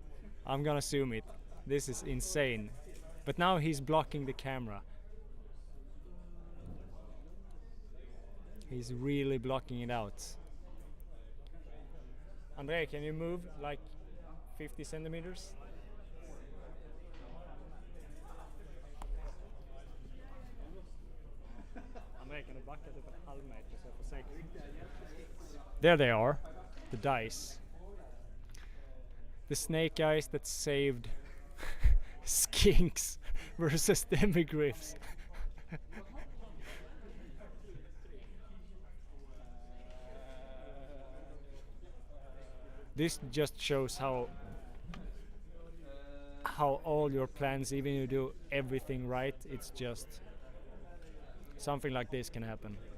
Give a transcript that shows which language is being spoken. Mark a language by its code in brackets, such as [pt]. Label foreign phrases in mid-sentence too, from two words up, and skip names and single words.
[en] I'm gonna zoom it. This is insane. But now he's blocking the camera. He's really blocking it out. Andre, can you move like 50 centimeters? [sv] Andre, kan du backa typ en halv meter så jag får säkert. There they are, the dice. The snake eyes that saved skinks versus demigriffs. This just shows how all your plans, even if you do everything right, it's just something like this can happen.